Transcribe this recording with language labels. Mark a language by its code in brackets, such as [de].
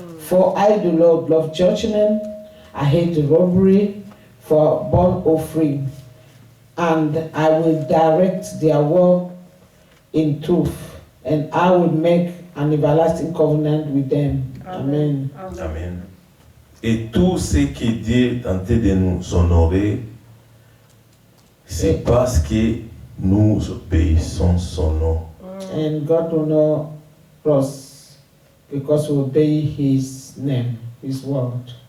[en] For I, the Lord, love judgment, I hate the robbery, for burnt offering, and I will direct their work in truth, and I will make an everlasting covenant with them. Amen. Amen. [fr] Et tout ce que Dieu est en train de nous honorer, c'est parce que nous obéissons son nom. [en] And God will know us because we obey His name, His word.